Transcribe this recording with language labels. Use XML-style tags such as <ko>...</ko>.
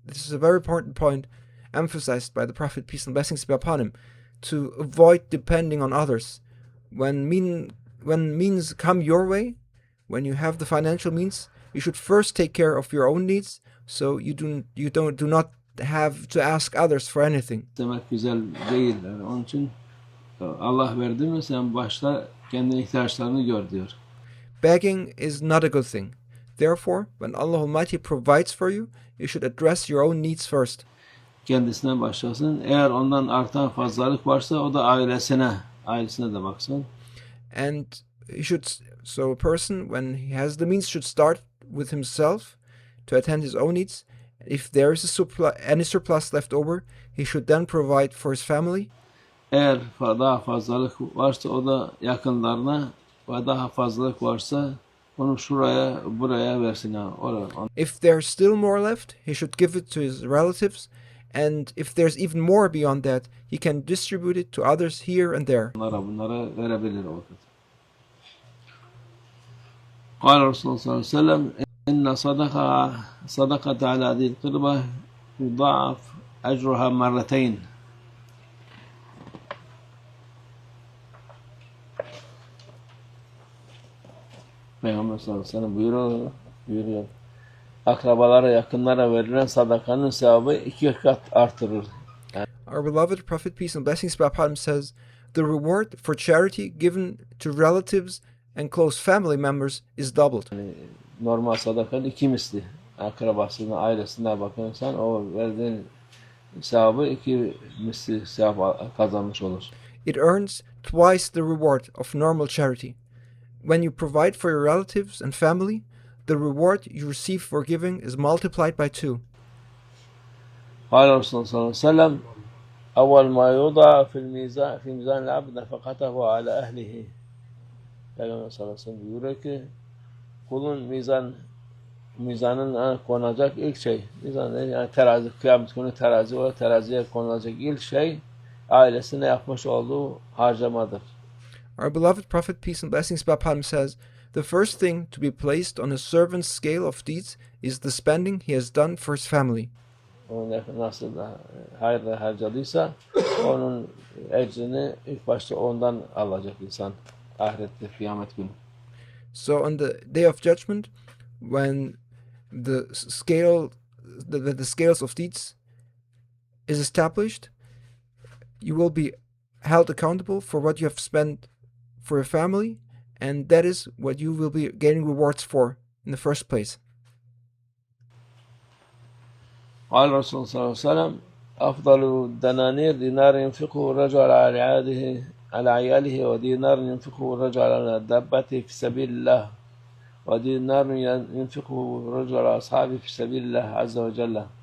<en>This is a very important point emphasized by the Prophet, peace and blessings be upon him, to avoid depending on others. When means come your way, when you have the financial means, you should first take care of your own needs, so you do not have to ask others for anything.</en> <tr>Demek güzel değil. Yani onun için Allah verdi mi sen başta kendi ihtiyaçlarını gör diyor.</tr> <en>Begging is not a good thing. Therefore, when Allah Almighty provides for you, you should address your own needs first.</en> <tr>Kendisine başlasın. Eğer ondan artan fazlalık varsa o da ailesine de baksın.</tr> <en>And so a person, when he has the means, should start with himself to attend his own needs. If there is any surplus left over, he should then provide for his family.</en> <tr>Eğer daha fazlalık varsa o da yakınlarına ve daha fazlalık varsa onu şuraya buraya versin.</tr> <en>If there's still more left, he should give it to his relatives. And if there's even more beyond that, he can distribute it to others here and there.</en> <tr>Bunlara verebilir o vakit.</tr> <ar>قال الرسول صلى الله عليه وسلم إن صدقة على ذي القربة يضاعف أجرها مرتين.</ar> <tr>Peygamber sallallahu aleyhi ve sellem buyuruyor. Akrabalara, yakınlara verilen sadakanın sevabı 2 kat artırır.</tr> <en>Our beloved Prophet, peace and blessings be upon him, says, the reward for charity given to relatives and close family members is doubled.</en> <tr>Yani normal sadakanın 2 misli. Akrabasına, ailesine bakırsan o verdiğin sevabı 2 misli sevap kazanmış olur.</tr> <en>It earns twice the reward of normal charity. When you provide for your relatives and family, the reward you receive for giving is multiplied by 2.</en> <ar>قال الرسول صلى الله عليه وسلم أول ما يوضع في ميزان العبد نفقته على أهله.</ar> <tr>Peygamber sallallahu aleyhi ve sellem buyuruyor ki kulun mizanın konacak ilk şey yani terazi, kıyamet günü teraziye konulacak ilk şey ailesine yapmış olduğu harcamadır.</tr> <en>Our beloved Prophet, peace and blessings be upon him, says, the first thing to be placed on a servant's scale of deeds is the spending he has done for his family.</en> <tr>Onu nasıl hayırla harcadıysa onun ecrini ilk başta ondan alacak insan ahirette kıyamet günü.</tr> <en>So on the day of judgment, when the scales of deeds is established, you will be held accountable for what you have spent for your family, and that is what you will be getting rewards for in the first place.</en> <ar>قال الرسول صلى الله عليه وسلم أفضل الدنانير دينار ينفقه الرجل على عياله ودينار ينفقه الرجل على دابته في سبيل الله ودينار ينفقه الرجل على أصحابه في سبيل الله عز وجل.</ar>